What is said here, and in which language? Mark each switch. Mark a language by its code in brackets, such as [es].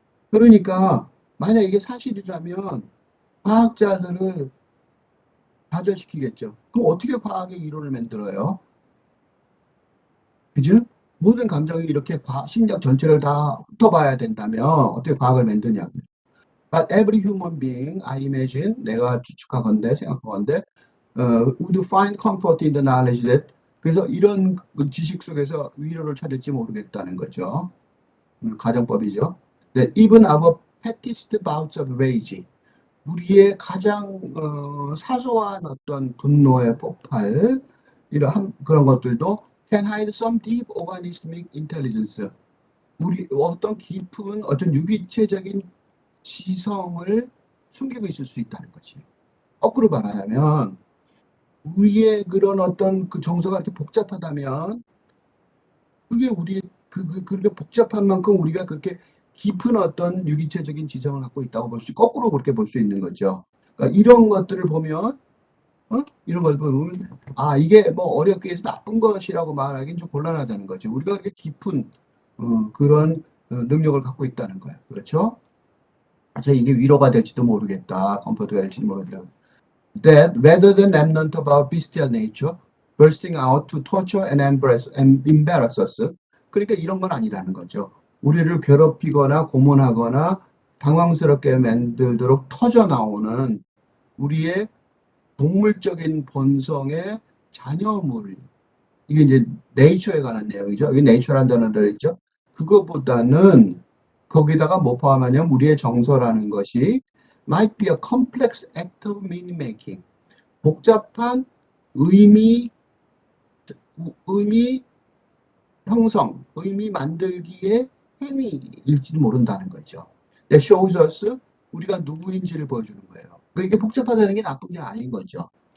[ko] 그러니까 만약 이게 사실이라면 과학자들을 좌절시키겠죠. 그럼 어떻게 과학의 이론을 만들어요? 그죠? 모든 감정이 이렇게 심리학 전체를 다 훑어봐야 된다면 어떻게 과학을 만드냐고. [en] But every human being, I imagine, [ko] 내가 추측하건대, 생각하건대, [en] would find comfort in the knowledge that, [ko] 그래서 이런 그 지식 속에서 위로를 찾을지 모르겠다는 거죠. 가정법이죠. [en] That even our pettiest bouts of rage, [ko] 우리의 가장 사소한 어떤 분노의 폭발, 이런 그런 것들도 [en] can hide some deep organismic intelligence. [ko] 우리 어떤 깊은 어떤 유기체적인 지성을 숨기고 있을 수 있다는 거지. 거꾸로 말하자면 우리의 그런 어떤 그 정서가 이렇게 복잡하다면 그게 우리 그렇게 복잡한 만큼 우리가 그렇게 깊은 어떤 유기체적인 지성을 갖고 있다고 거꾸로 그렇게 볼 수 있는 거죠. 그러니까 이런 것들을 보면 이런 걸 보면 이게 뭐 어렵게 해서 나쁜 것이라고 말하기는 좀 곤란하다는 거죠. 우리가 그렇게 깊은 그런 능력을 갖고 있다는 거예요. 그렇죠? 그래서 이게 위로가 될지도 모르겠다. 컴포트가 될지도 모르겠다. [en] That rather than remnant of our bestial nature bursting out to torture and embarrass us. [ko] 그러니까 이런 건 아니라는 거죠. 우리를 괴롭히거나 고문하거나 당황스럽게 만들도록 터져 나오는 우리의 동물적인 본성의 자녀물. 이게 이제 네이처에 관한 내용이죠. 여기 네이처라는 단어 들어있죠. 그거보다는 거기다가 뭐 포함하냐면 우리의 정서라는 것이 [en] might be a complex act of meaning making. [ko] 복잡한 의미 형성, 의미 만들기의 행위일지도 모른다는 거죠. [en] That shows us [ko] 우리가 누구인지를 보여주는 거예요. 이게 복잡하다는 게 나쁜 게 아닌 거죠.